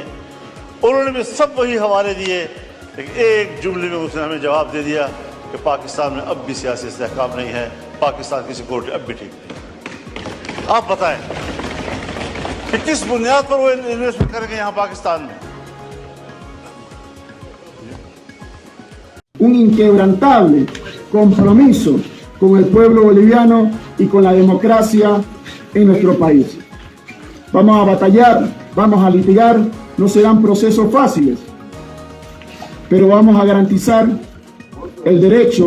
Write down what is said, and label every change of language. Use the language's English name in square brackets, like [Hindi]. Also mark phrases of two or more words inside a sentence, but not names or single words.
[Urdu] انہوں نے بھی سب وہی حوالے دیے، لیکن ایک جملے میں اس نے ہمیں جواب دے دیا کہ پاکستان میں اب بھی سیاسی استحکام نہیں ہے، پاکستان کی سیکورٹی اب بھی ٹھیک نہیں. آپ بتائیں کہ کس بنیاد پر وہ انویسٹمنٹ کریں گے یہاں پاکستان میں؟ [Spanish] Un inquebrantable compromiso con el pueblo boliviano y con la democracia en nuestro país. Vamos a batallar, vamos a litigar, no serán procesos fáciles, pero vamos a garantizar el derecho